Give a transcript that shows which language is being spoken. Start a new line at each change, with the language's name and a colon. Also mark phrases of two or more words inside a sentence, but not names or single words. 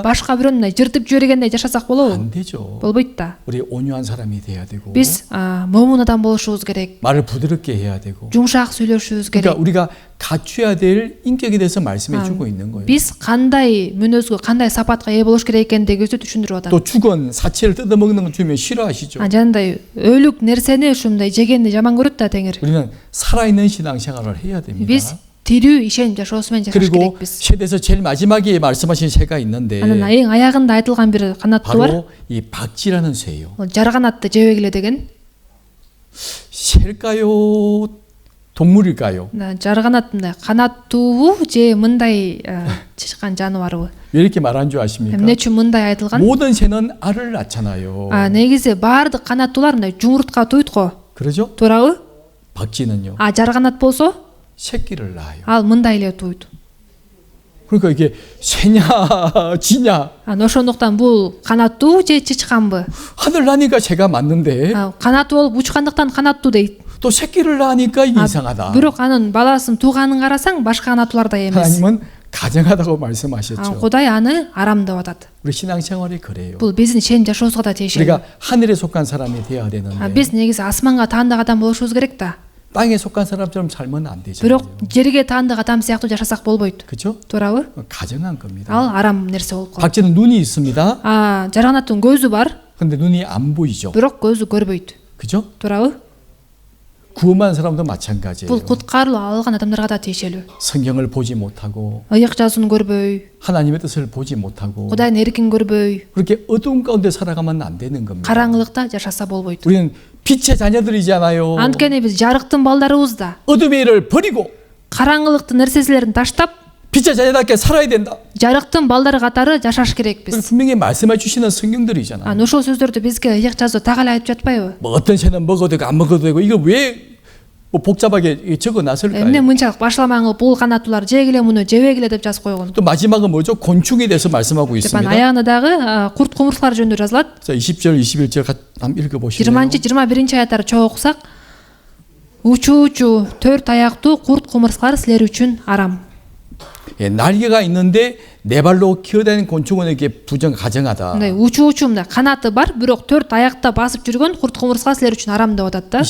Kyrgyz: Башка бирөөнү мындай жыртып жибергендей жашасак болобу?
Korean: 안 되죠.
Kyrgyz: Болбойт да.
Korean: 우리 온유한 사람이 돼야 되고
Kyrgyz: Биз момун адам болушубуз керек.
Korean: 말을 부드럽게 해야 되고
Kyrgyz: Жумшак сүйлөшүбүз 그러니까 керек.
Korean: 우리가 갖춰야 될 인격에 대해서 말씀해 주고 있는 거예요.
Kyrgyz: Биз кандай мүнөзгө, кандай сапатка ээ болуш керек экендигибизди түшүндүрүп атат.
Korean: 또 죽은 사체를 뜯어먹는 걸 주면 싫어하시죠.
Kyrgyz: Жанагындай өлүк нерсени ушундай жегенди жаман көрөт да теңир.
Korean: 우리는 살아있는 신앙생활을 해야 됩니다.
Kyrgyz: Биз тирүү ишеним жашоосу менен жашаш 그리고 керекпиз.
Korean: 세대에서 제일 마지막에 말씀하신 새가 있는데
Kyrgyz: Анан эң аягында айтылган бир канаттуу бар.
Korean: 바로 이 박쥐라는 새예요.
Kyrgyz: Жарганатты жебегиле деген.
Korean: 새일까요? 동물일까요?
Kyrgyz: Жарганат мындай канаттуубу же мындай чычкан жаныбарбы?
Korean: 왜 이렇게 말한 줄 아십니까?
Kyrgyz: Эмне үчүн мындай айтылган?
Korean: 모든 새는 알을 낳잖아요.
Kyrgyz: Негизи баардык канаттуулар мындай жумуртка туйт го. 그러죠? Туурабы?
Korean: 박쥐는요.
Kyrgyz: Жарганат болсо
Korean: 새끼를 낳아요.
Kyrgyz: ал мындай эле туйт.
Korean: 그러니까 이게 새냐 쥐냐
Kyrgyz: Ошондуктан бул канаттуу же чычканбы?
Korean: 하늘 나니까 새가 맞는데
Kyrgyz: Канаттуу болуп учкандыктан канаттуу дейт.
Korean: 또 새끼를 낳으니까 이게 이상하다.
Kyrgyz: бирок анын баласын тууганын карасаң башка ана атуулардай эмес.
Korean: 하나님은 가정하다고 말씀하셨죠.
Kyrgyz: Кудай аны арам деп атат.
Korean: 우리 신앙생활이 그래요.
Kyrgyz: Бул биздин сеним жашообузга да тиешелүү.
Korean: 우리가 하늘에 속한 사람이 되어야 되는데
Kyrgyz: Биз негизи асманга таандык адам болушубуз керек да.
Korean: 땅에 속한 사람처럼 살면 안 되잖아요.
Kyrgyz: Бирок жерге таандык адам сыяктуу жашасак болбойт. 그렇죠? Туурабы?
Korean: 가정한 겁니다.
Kyrgyz: Ал арам нерсе болуп калат.
Korean: 박쥐는 눈이 있습니다.
Kyrgyz: Жарганаттын көзү бар,
Korean: 근데 눈이 안 보이죠.
Kyrgyz: бирок көзү көрбөйт. 그죠? Туурабы?
Korean: 구원받은 사람도 마찬가지예요.
Kyrgyz: Бул куткарылуу алган адамдарга да тиешелүү.
Korean: 성경을 보지 못하고
Kyrgyz: Ыйык жазууну көрбөй,
Korean: 하나님의 뜻을 보지 못하고
Kyrgyz: Кудайдын эркин көрбөй,
Korean: 그렇게 어두운 가운데 살아가면 안 되는 겁니다.
Kyrgyz: караңгылыкта жашаса болбойт.
Korean: 우리는 빛의 자녀들이잖아요.
Kyrgyz: Анткени биз жарыктын балдарыбыз да.
Korean: 어둠의 일을 버리고
Kyrgyz: Караңгылыктын нерселерин таштап,
Korean: 빛의 자녀답게 살아야 된다.
Kyrgyz: жарыктын балдары катары жашаш керекпиз.
Korean: 분명히 말씀해 주시는 성경들이잖아요.
Kyrgyz: Ошол сөздөрдү бизге ыйык жазуу так эле айтып жатпайбы?
Korean: 뭐 어떤 새는 먹어도 되고 안 먹어도 되고 이거 왜 뭐 복잡하게 적어 놨을까요?
Kyrgyz: Эмне мынчалык башламаңы бул канаттуулар жегиле муну жебегиле деп жазып койгон.
Korean: 또 마지막은 뭐죠? 곤충에 대해서 말씀하고 Деп 있습니다.
Kyrgyz: аягында дагы курт кумурскалар жөнүндө жазылат.
Korean: 자, 20절, 21절 한번 읽어 보시죠.
Kyrgyz: 20-21 аяттарды чоң окусак, учуучу төрт аяктуу курт кумурскалар силер үчүн арам.
Korean: 예, 날개가 있는데 네 발로 기어다니는 곤충은 이렇게 가정하다.
Kyrgyz: Мындай учуучу мындай канаты бар, бирок төрт аякта басып жүргөн курт кумурска силер үчүн арам деп атат да.